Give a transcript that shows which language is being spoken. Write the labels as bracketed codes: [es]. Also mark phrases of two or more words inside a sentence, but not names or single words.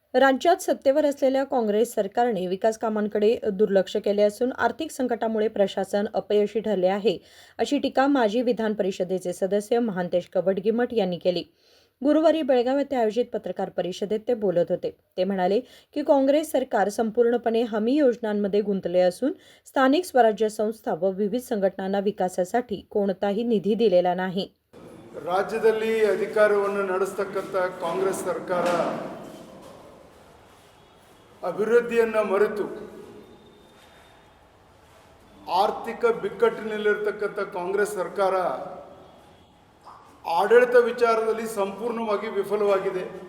[mr] राज्यात सत्तेवर असलेल्या काँग्रेस सरकारने विकास कामांकडे दुर्लक्ष केले असून आर्थिक संकटामुळे प्रशासन अपयशी ठरले आहे, अशी टीका माजी विधान परिषदेचे सदस्य महांतेश कवटगिमठ यांनी केली. गुरुवारी बेळगाव येथे आयोजित पत्रकार परिषदेत ते बोलत होते. ते म्हणाले की काँग्रेस सरकार संपूर्णपणे हमी योजनांमध्ये गुंतले असून स्थानिक स्वराज्य संस्था व विविध संघटनांना विकासासाठी कोणताही निधी दिलेला नाही. [kn] ರಾಜ್ಯದಲ್ಲಿ ಅಧಿಕಾರವನ್ನು ನಡೆಸತಕ್ಕಂಥ ಕಾಂಗ್ರೆಸ್ ಸರ್ಕಾರ ಅಭಿವೃದ್ಧಿಯನ್ನು ಮರೆತು ಆರ್ಥಿಕ ಬಿಕ್ಕಟ್ಟಿನಲ್ಲಿರತಕ್ಕಂಥ ಕಾಂಗ್ರೆಸ್ ಸರ್ಕಾರ ಆಡಳಿತ ವಿಚಾರದಲ್ಲಿ ಸಂಪೂರ್ಣವಾಗಿ ವಿಫಲವಾಗಿದೆ.